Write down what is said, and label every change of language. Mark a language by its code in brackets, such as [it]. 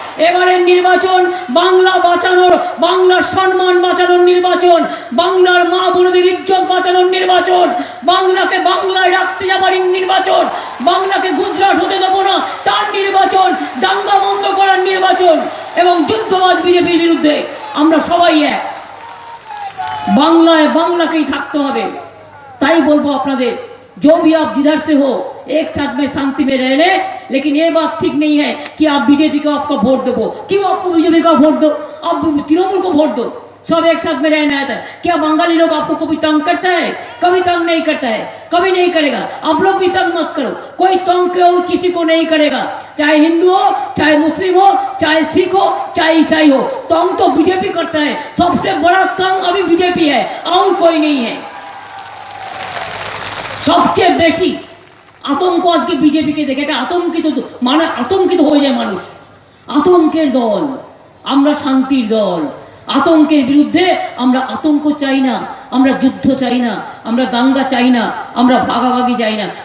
[bn] এবারের নির্বাচন বাংলা বাঁচানোর, বাংলার সম্মান বাঁচানোর নির্বাচন, বাংলার মা বোনদের ইজ্জত বাঁচানোর নির্বাচন, বাংলাকে বাংলায় রাখতে যাবার নির্বাচন, বাংলাকে গুজরাট হতে দেবো না তার নির্বাচন, দাঙ্গা বন্ধ করার নির্বাচন এবং যুদ্ধবাজ বিজেপির বিরুদ্ধে আমরা সবাই এক। বাংলায় বাংলাকেই থাকতে হবে। তাই বলবো আপনাদের, [hi] जो भी आप जिधर से हो एक साथ में शांति में रह ले, लेकिन ये बात ठीक नहीं है कि आप बीजेपी को आपको वोट दो। क्यों आपको बीजेपी का वोट दो? आप तृणमूल को वोट दो। सब एक साथ में रहना है। क्या बंगाली लोग आपको कभी तंग करता है? कभी तंग नहीं करता है, कभी नहीं करेगा। आप लोग भी तंग मत करो, कोई तंग किसी को नहीं करेगा, चाहे हिंदू हो, चाहे मुस्लिम हो, चाहे सिख हो, चाहे ईसाई हो। तंग तो बीजेपी करता है, सबसे बड़ा तंग अभी बीजेपी है और कोई नहीं है। [bn] সবচেয়ে বেশি আতঙ্ক আজকে বিজেপিকে দেখে, এটা আতঙ্কিত, মানে আতঙ্কিত হয়ে যায় মানুষ। আতঙ্কের দল, আমরা শান্তির দল। আতঙ্কের বিরুদ্ধে আমরা আতঙ্ক চাই না, আমরা যুদ্ধ চাই না, আমরা দাঙ্গা চাই না, আমরা ভাগাভাগি চাই না।